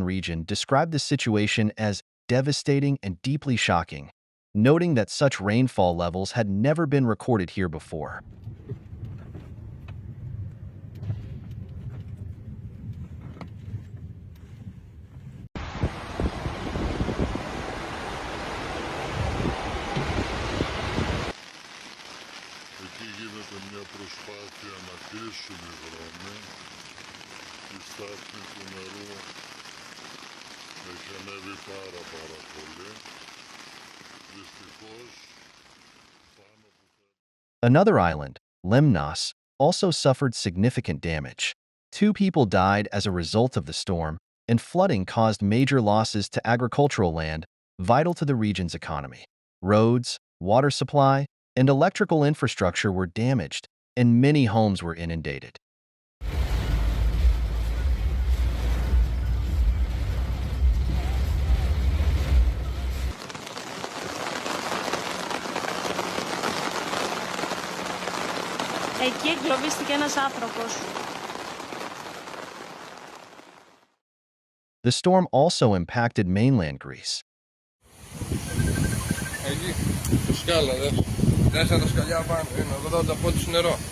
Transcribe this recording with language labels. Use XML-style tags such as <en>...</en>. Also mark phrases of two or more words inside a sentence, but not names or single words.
<en>region described the situation as devastating and deeply shocking, noting that such rainfall levels had never been recorded here before.</en> <el>Εκεί γίνεται μια προσπάθεια να κλείσουν οι δρόμοι. Η στάθμη του νερού έχει ανέβει πάρα πολύ. Δυστυχώς, πάνω που...</el> <en>Another island, Lemnos, also suffered significant damage. 2 people died as a result of the storm, and flooding caused major losses to agricultural land vital to the region's economy. Roads, water supply, and electrical infrastructure were damaged, and many homes were inundated.</en> <el>Εκεί εγκλωβίστηκε ένας άνθρωπος.</el> <en>The storm also impacted mainland Greece.</en> <el>Εκεί, το σκάλα, δες τα σκαλιά πάνω, είναι εδώ τα πόντους νερό.</el>